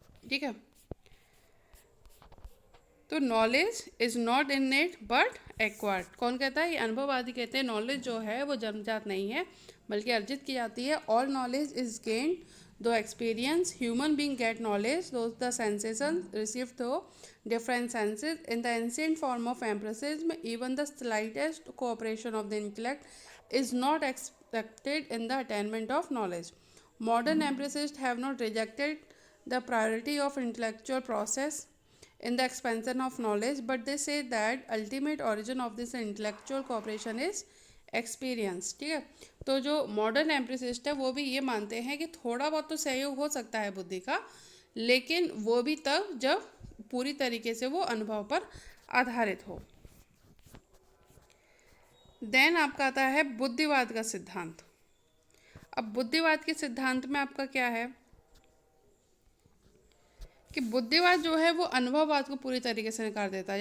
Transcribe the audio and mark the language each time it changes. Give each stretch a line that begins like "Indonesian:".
Hindi: ठीक है, तो
English: Knowledge is not innate but acquired.
Hindi: कौन कहता है? ये अनुभववादी कहते हैं नॉलेज जो है वो जन्मजात नहीं है बल्कि अर्जित की जाती है।
English: All knowledge is gained through experience. Human being get knowledge through the sensation receive through different senses. In the ancient form of empiricism, even the slightest cooperation of the intellect is not expected in the attainment of knowledge. Modern empiricists have not rejected the priority of intellectual process in the expansion of knowledge, but they say that ultimate origin of this intellectual cooperation is experience.
Hindi: ठीक है, तो जो modern एम्पिरिसिस्ट है वो भी ये मानते हैं कि थोड़ा बहुत तो सहयोग हो सकता है बुद्धि का, लेकिन वो भी तब जब पूरी तरीके से वो अनुभव पर आधारित हो। देन आपका आता है बुद्धिवाद का सिद्धांत। अब बुद्धिवाद के सिद्धांत में आपका क्या है कि बुद्धिवाद जो है वो अनुभववाद को पूरी तरीके से नकार देता है।